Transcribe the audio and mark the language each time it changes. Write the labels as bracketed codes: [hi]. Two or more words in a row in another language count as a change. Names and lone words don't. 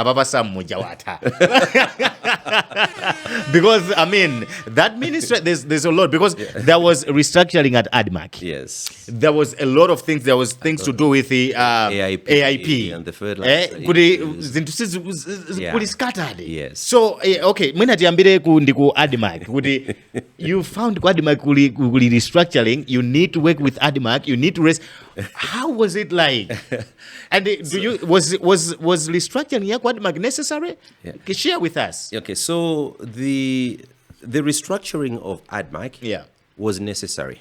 [en] Because I mean that ministry, there's a lot, because there was restructuring at ADMAC. Yes. There was a lot of things. There was things to do with the AIP. And the fertilizer. Scattered. Yes. So okay, [ny] mwina tiambire ku ADMAC. [en] You found ADMAC kuli restructuring. You need to work with ADMAC. You need to raise. How was it like? And was restructuring ADMAC necessary? Share with us. Okay, so the restructuring of ADMAC was necessary.